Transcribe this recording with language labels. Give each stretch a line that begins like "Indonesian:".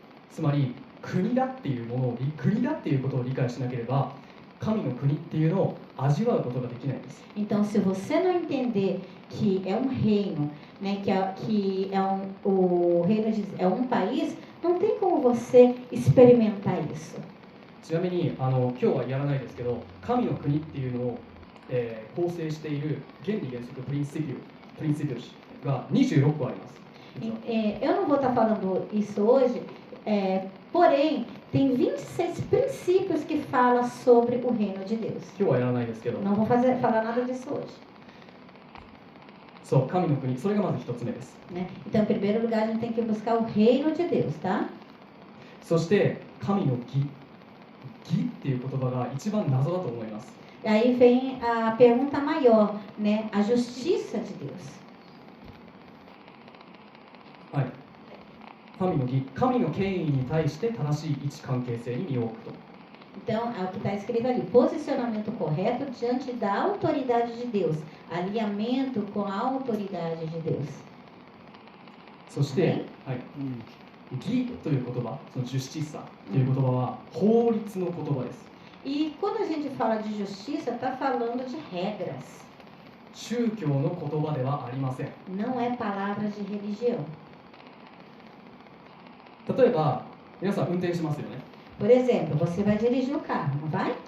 Japanese: つまり国だっていうものを国だっていうことを理解しなければ神の国っていうのを味わうことができないんです。
Portuguese: Então, se você não entender que é um reino, né, que é o reino de, é um país, não tem como você experimentar isso.
Japanese: ちなみに今日はやらないですけど、神の国っていうのを、構成している原理原則プリンシピルが26個あります。
Portuguese: Eu não vou estar falando isso hoje, porém, tem 26 princípios que falam sobre o reino de Deus.
Japanese: 今日はやらないですけど、
Portuguese: Não vou falar nada disso hoje.
Japanese: そう、神の国、それがまず一つ目です。
Portuguese: Né? Então, em primeiro lugar, a gente tem que buscar o reino de Deus, tá?
Japanese: そして神の義っていう言葉が一番謎だと思います。
Portuguese: Aí vem a pergunta maior, né? A justiça de Deus.
Japanese: はい。神の義、神の権威に対して正しい位置関係性に身を置くと。
Portuguese: Então, é o que está escrito ali, posicionamento correto diante da autoridade de Deus, alinhamento com a autoridade de Deus.
Japanese: そして、はい、義という言葉、そのジュスティサという言葉は法律の言葉です。
Portuguese: E quando a gente fala de justiça, está falando de regras,
Japanese: 宗教の言葉ではありません。
Portuguese: não é palavra de religião.
Japanese: 例えば、皆さん運転しますよね。
Portuguese: Por exemplo, você vai dirigir o carro, não vai?